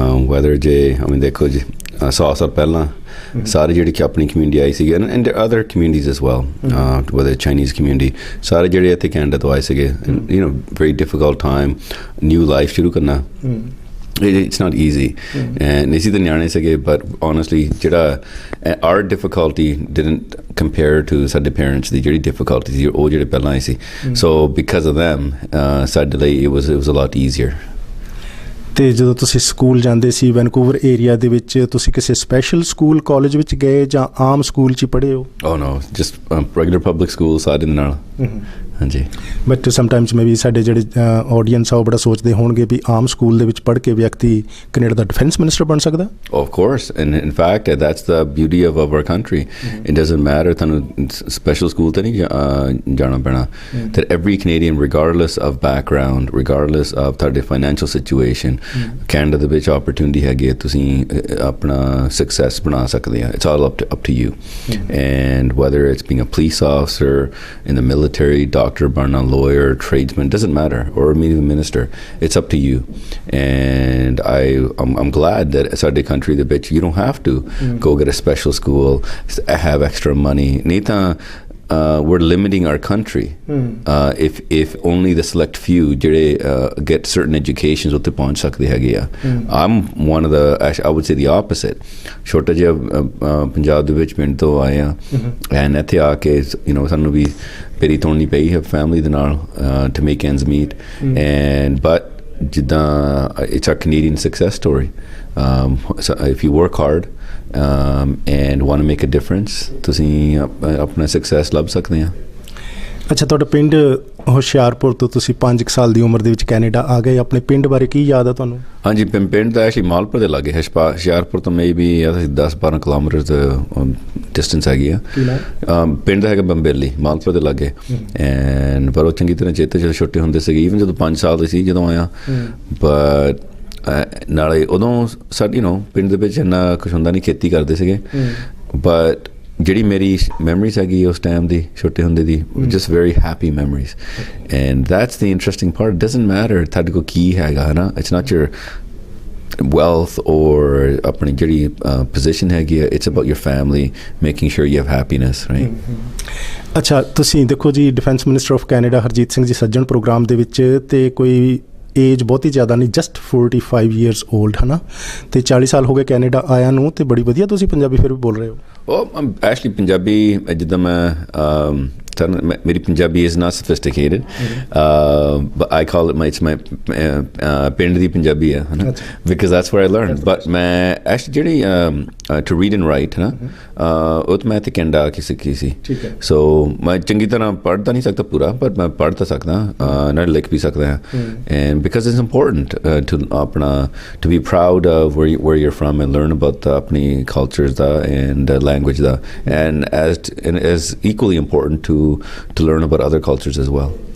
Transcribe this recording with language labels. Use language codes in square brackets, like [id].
[pa] Weather ਜੇ ਦੇਖੋ ਜੀ 100 ਸਾਲ ਪਹਿਲਾਂ ਸਾਰੇ ਜਿਹੜੀ ਕਿ ਆਪਣੀ ਕਮਿਊਨਿਟੀ ਆਈ ਸੀਗੀ [en] and other communities as well, whether Chinese community, [pa] ਸਾਰੇ ਜਿਹੜੇ ਇੱਥੇ ਕੈਨੇਡਾ ਤੋਂ ਆਏ ਸੀਗੇ। [en] you know very difficult time, new life [pa] ਸ਼ੁਰੂ ਕਰਨਾ। [en] It's not easy, and [pa] ਇਸੀ ਦੇ ਨਿਆਣੇ ਸੀਗੇ, [en] but honestly ਜਿਹੜਾ our difficulty didn't compare to [pa] ਸਾਡੇ parents ਦੀ ਜਿਹੜੀ difficulty ਸੀ ਉਹ ਜਿਹੜੇ ਪਹਿਲਾਂ ਆਏ ਸੀ। [en] So because of them [pa] ਸਾਡੇ ਲਈ [en] it was a lot easier. [pa] ਅਤੇ ਜਦੋਂ ਤੁਸੀਂ ਸਕੂਲ ਜਾਂਦੇ ਸੀ ਵੈਨਕੂਵਰ ਏਰੀਆ ਦੇ ਵਿੱਚ, ਤੁਸੀਂ ਕਿਸੇ ਸਪੈਸ਼ਲ ਸਕੂਲ ਕਾਲਜ ਵਿੱਚ ਗਏ ਜਾਂ ਆਮ ਸਕੂਲ 'ਚ ਹੀ ਪੜ੍ਹੇ ਹੋ? [en] Oh no, just regular public school [pa] ਸਾਰੇ ਦੇ ਨਾਲ। ਹਾਂਜੀ। [en] but sometimes [pa] ਮੇ ਵੀ ਸਾਡੇ ਜਿਹੜੇ ਆਡੀਅנס ਆ ਉਹ ਬੜਾ ਸੋਚਦੇ ਹੋਣਗੇ ਵੀ ਆਮ ਸਕੂਲ ਦੇ ਵਿੱਚ ਪੜ੍ਹ ਕੇ ਵਿਅਕਤੀ ਕੈਨੇਡਾ ਦਾ ਡਿਫੈਂਸ ਮਿਨਿਸਟਰ ਬਣ ਸਕਦਾ? [en] Of course, and in fact that's the beauty of our country. It doesn't matter [pa] ਤੁਹਾਨੂੰ ਸਪੈਸ਼ਲ ਸਕੂਲ ਤਾਂ ਨਹੀਂ ਜਾਣਾ ਪੈਣਾ। [en] that every Canadian, regardless of background, regardless of ਤੁਹਾਡੇ financial situation, [pa] ਕੈਨੇਡਾ ਦੇ ਵਿੱਚ opportunity ਹੈਗੀ ਹੈ, ਤੁਸੀਂ ਆਪਣਾ success ਬਣਾ ਸਕਦੇ ਆ। [en] It's all up to you. And whether it's being a police officer, in the military, doctor ਬਣਨਾ, lawyer, tradesman, doesn't matter, or even minister, it's up to you. And I'm glad that [pa] ਸਾਡੇ country ਦੇ ਵਿੱਚ [en] you don't have to go get a special school, have extra money. [pa] ਨਹੀਂ ਤਾਂ [en] we're limiting our country if only the select few ਜਿਹੜੇ get certain educations [pa] ਉੱਥੇ ਪਹੁੰਚ ਸਕਦੇ ਹੈਗੇ ਆ। [en] I'm one of the, I would say the opposite. [pa] ਛੋਟਾ ਜਿਹਾ ਪੰਜਾਬ ਦੇ ਵਿੱਚ ਪਿੰਡ ਤੋਂ ਆਏ ਆ, ਐਂਡ ਇੱਥੇ ਆ ਕੇ ਸਾਨੂੰ ਵੀ ਪੇਰੀ ਤੋੜਨੀ ਪਈ ਹੈ ਫੈਮਿਲੀ ਦੇ ਨਾਲ [en] to make ends meet. And but ਜਿੱਦਾਂ it's a Canadian success story. So if you work hard and want to make a difference, [pa] ਤੁਸੀਂ ਆਪਣਾ ਸਕਸੈਸ ਲੱਭ ਸਕਦੇ ਆ। ਅੱਛਾ, ਤੁਹਾਡਾ ਪਿੰਡ ਹੁਸ਼ਿਆਰਪੁਰ ਤੋਂ ਤੁਸੀਂ 5 ਸਾਲ ਦੀ ਉਮਰ ਦੇ ਵਿੱਚ ਕੈਨੇਡਾ ਆ ਗਏ। ਆਪਣੇ ਪਿੰਡ ਬਾਰੇ ਕੀ ਯਾਦ ਆ ਤੁਹਾਨੂੰ? ਹਾਂਜੀ, ਪਿੰਡ ਤਾਂ ਐਕਚੁਅਲੀ ਮਾਲਪੁਰ ਦੇ ਲਾਗੇ, ਹੁਸ਼ਿਆਰਪੁਰ ਤੋਂ ਮੇ ਵੀ 10-12 ਕਿਲੋਮੀਟਰ ਡਿਸਟੈਂਸ ਹੈਗੀ ਆ। ਪਿੰਡ ਦਾ ਹੈਗਾ ਬੰਬੇਲੀ, ਮਾਲਪੁਰ ਦੇ ਲਾਗੇ। ਐਂਡ ਪਰ ਉਹ ਚੰਗੀ ਤਰ੍ਹਾਂ ਚੇਤੇ ਜਦੋਂ ਛੋਟੇ ਹੁੰਦੇ ਸੀਗੇ, ਈਵਨ ਜਦੋਂ 5 ਸਾਲ ਦੇ ਸੀ ਜਦੋਂ ਆਇਆ। ਬਟ ਨਾਲੇ ਉਦੋਂ ਸਾਡੀ ਪਿੰਡ ਦੇ ਵਿੱਚ ਇੰਨਾ ਕੁਛ ਹੁੰਦਾ ਨਹੀਂ, ਖੇਤੀ ਕਰਦੇ ਸੀਗੇ। ਬਟ ਜਿਹੜੀ ਮੇਰੀ ਮੈਮਰੀਜ਼ ਹੈਗੀ ਉਸ ਟਾਈਮ ਦੀ ਛੋਟੇ ਹੁੰਦੇ ਦੀ, [en] Just very happy memories. And that's the interesting part. Doesn't matter [pa] ਤੁਹਾਡੇ ਕੋਲ ਕੀ ਹੈਗਾ, ਹੈ ਨਾ। [en] it's not your wealth or [pa] ਆਪਣੀ ਜਿਹੜੀ position ਹੈਗੀ ਹੈ, [en] it's about your family, making sure you have happiness, right? [pa] ਅੱਛਾ, ਤੁਸੀਂ ਦੇਖੋ ਜੀ defence minister of Canada Harjeet Singh ji Sajjan programme ਦੇ ਵਿੱਚ, ਤੇ ਕੋਈ ਏਜ ਬਹੁਤੀ ਜ਼ਿਆਦਾ ਨਹੀਂ, [en] just 45 years old, [pa] ਹੈ ਨਾ। ਅਤੇ 40 ਸਾਲ ਹੋ ਗਏ ਕੈਨੇਡਾ ਆਇਆ ਨੂੰ, ਅਤੇ ਬੜੀ ਵਧੀਆ ਤੁਸੀਂ ਪੰਜਾਬੀ ਫਿਰ ਵੀ ਬੋਲ ਰਹੇ ਹੋ। ਉਹ ਐਕਚੁਅਲੀ ਪੰਜਾਬੀ ਜਿੱਦਾਂ ਮੇਰੀ Punjabi [en] is not sophisticated, but I call it it's my [pa] ਪਿੰਡ ਦੀ ਪੰਜਾਬੀ ਹੈ ਨਾ, [en] because that's where I learned. [pa] But ਮੈਂ ਐਕਚੁਅਲੀ ਜਿਹੜੀ [en] to read and write [pa] ਨਾ, ਉਹ ਤਾਂ ਮੈਂ ਇੱਥੇ ਕੈਨੇਡਾ ਆ ਕੇ ਸਿੱਖੀ ਸੀ। ਸੋ ਮੈਂ ਚੰਗੀ ਤਰ੍ਹਾਂ ਪੜ੍ਹ ਤਾਂ ਨਹੀਂ ਸਕਦਾ ਪੂਰਾ, ਪਰ ਮੈਂ ਪੜ੍ਹ ਤਾਂ ਸਕਦਾ, ਨਾਲ ਲਿਖ ਵੀ ਸਕਦਾ ਹਾਂ। [en] and because it's important to ਆਪਣਾ to be proud of where you're from and learn about ਆਪਣੀ cultures ਦਾ and language ਦਾ, and as equally important to learn about other cultures as well.